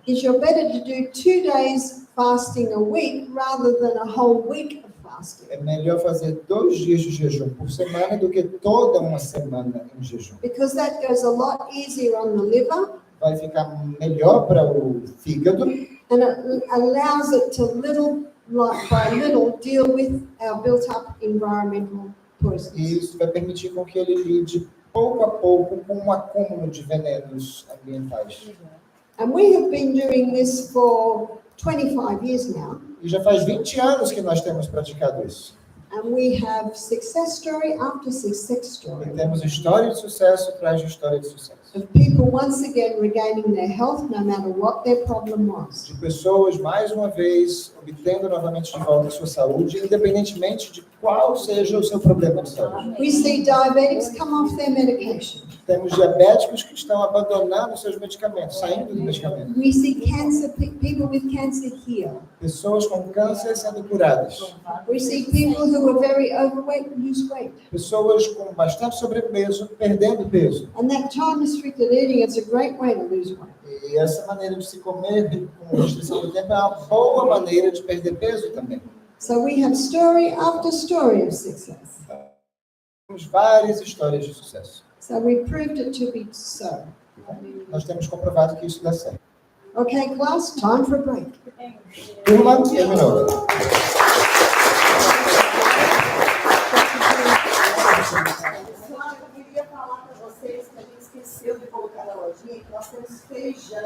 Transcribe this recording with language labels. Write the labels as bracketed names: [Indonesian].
[English] is you're better to do 2 days fasting a week rather than a whole week of fasting. [Portuguese] é melhor fazer 2 dias de jejum por semana do que toda uma semana em jejum. [English] Because that goes a lot easier on the liver [Portuguese] Vai ficar melhor para o fígado [English] and it allows it to little by little deal with our built-up environmental poisons. [Portuguese] E isso vai permitir com que ele lide pouco a pouco com um acúmulo de venenos ambientais. [English] And we have been doing this for 25 years now. [Portuguese] E já faz 20 anos que nós temos praticado isso. [English] And we have success story after success story [Portuguese] E temos história de sucesso atrás de história de sucesso. [English] of people once again regaining their health no matter what their problem was. [Portuguese] De pessoas, mais uma vez, obtendo novamente de volta a sua saúde, independentemente de qual seja o seu problema de saúde. [English] We see diabetics come off their medication. [Portuguese] Temos diabéticos que estão abandonando seus medicamentos, saindo do medicamento. [English] We see cancer, people with cancer heal. [Portuguese] Pessoas com câncer sendo curadas. [English] We see people who are very overweight lose weight. [Portuguese] Pessoas com bastante sobrepeso perdendo peso. [English] And that time-restricted eating is a great way to lose weight. [Portuguese] E essa maneira de se comer com restrição do tempo é uma boa maneira de perder peso também. [English] So we have story after story of success. [Portuguese] Temos várias histórias de sucesso. [English] So we proved it to be so. [Portuguese] Nós temos comprovado que isso dá certo. [English] Okay, class, time for a break. [Portuguese] Turma, terminou. Eu queria falar para vocês que a gente esqueceu de colocar na lojinha que nós temos feijão.